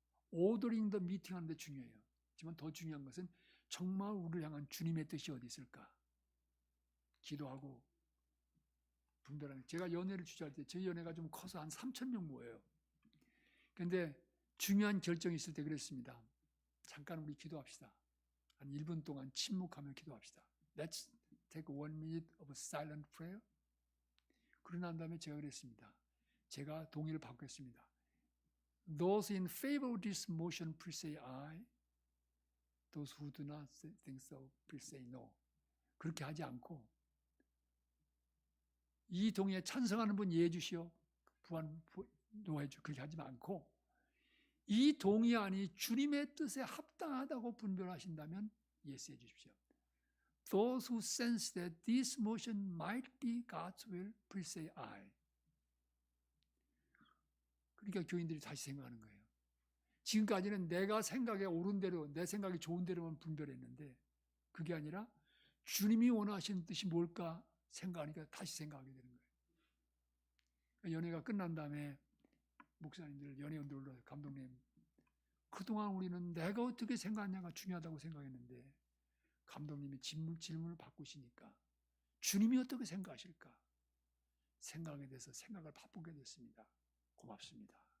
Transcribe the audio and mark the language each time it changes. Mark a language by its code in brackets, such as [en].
[en] 오더링 더 미팅 [ko] 하는데 중요해요. 하지만 더 중요한 것은 정말 우리를 향한 주님의 뜻이 어디 있을까? 기도하고 분별하는. 제가 연회를 주재할 때 저희 연회가 좀 커서 한 3,000명 모여요. 그런데 중요한 결정이 있을 때 그랬습니다. 잠깐 우리 기도합시다. 한 1분 동안 침묵하며 기도합시다. [en] Let's take 1 minute of silent prayer. [ko] 그러고 난 다음에 제가 그랬습니다. 제가 동의를 받겠습니다. [en] Those in favor of this motion please say aye. Those who do not think so please say no. [ko] 그렇게 하지 않고 이 동의에 찬성하는 분 예해 주시오. 부한 노해 주. 그렇게 하지 않고 이 동의안이 주님의 뜻에 합당하다고 분별하신다면 예스해 주십시오. [en] Those who sense that this motion might be God's will, please say aye. [ko] 그러니까 교인들이 다시 생각하는 거예요. 지금까지는 내가 생각에 옳은 대로, 내 생각이 좋은 대로만 분별했는데 그게 아니라 주님이 원하시는 뜻이 뭘까 생각하니까 다시 생각하게 되는 거예요. 연회가 끝난 다음에 목사님들, 연회원들로 감독님, 그동안 우리는 내가 어떻게 생각하냐가 중요하다고 생각했는데 감독님이 질문을 바꾸시니까 주님이 어떻게 생각하실까 생각에 대해서 생각을 바꾸게 됐습니다. 고맙습니다.